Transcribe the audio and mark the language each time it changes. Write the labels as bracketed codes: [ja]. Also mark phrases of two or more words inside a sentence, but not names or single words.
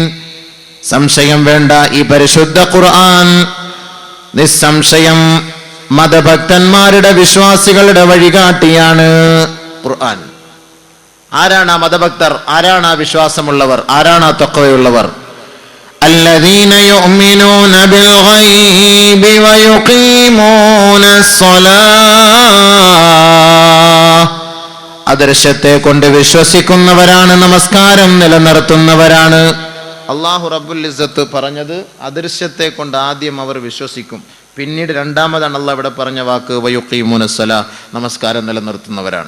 [ml] സംശയം വേണ്ട, ഈ പരിശുദ്ധ ഖുർആൻ നിസ്സംശയം മതഭക്തന്മാരുടെ, വിശ്വാസികളുടെ വഴികാട്ടിയാണ്. ഖുർആൻ ആരാണ് ആ മതഭക്തർ? ആരാണ് ആ വിശ്വാസമുള്ളവർ? ആരാണ് ആ തഖ്വയുള്ളവർ? [ar] الذين يؤمنون بالغيب ويقيمون الصلاة. [ml] അദൃശ്യത്തെ കൊണ്ട് വിശ്വസിക്കുന്നവരാണ്, നമസ്കാരം നിലനിർത്തുന്നവരാണ്. അല്ലാഹു [ar] رب العزة [ml] പറഞ്ഞത് അദൃശ്യത്തെ കൊണ്ട് ആദ്യം അവർ വിശ്വസിക്കും, പിന്നീട് 2ാമതാണ് അല്ലാഹു ഇവിടെ പറഞ്ഞ വാക്ക് വയുഖീമൂനസ്സലാ, നമസ്കാരം നിലനിർത്തുന്നവരാണ്.